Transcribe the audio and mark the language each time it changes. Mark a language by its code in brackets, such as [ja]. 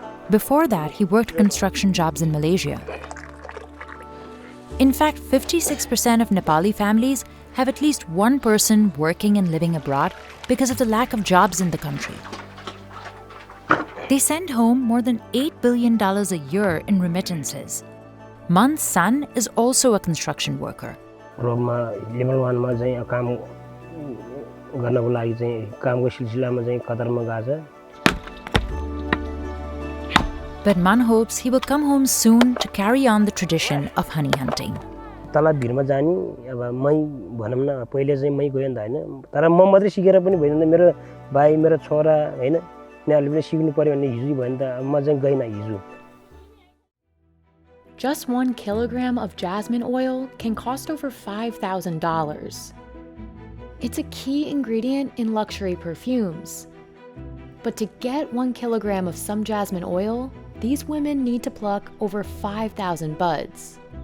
[en] Before that, he worked construction jobs in Malaysia. In fact, 56% of Nepali families have at least one person working and living abroad because of the lack of jobs in the country. They send home more than $8 billion a year in remittances. Man's son is also a construction worker. [ne] Level 1 मा चाहिँ काम गर्नको लागि चाहिँ कामको सिलसिलामा चाहिँ कतारमा गएको छ. [en] But Man hopes he will come home soon to carry on the tradition of honey hunting. [ne] तल भिरमा जानी अब मै भनम न पहिले चाहिँ मै गयो नि त हैन तर म मात्रै सिकेर पनि भएन मेरो भाइ मेरो छोरा हैन उनीहरुले पनि सिक्नु पर्यो भन्ने हिजो भयो नि त म चाहिँ गइन हिजो. [en] Just 1 kilogram of jasmine oil can cost over $5,000. It's a key ingredient in luxury perfumes. But to get 1 kilogram of some jasmine oil, these women need to pluck over 5,000 buds.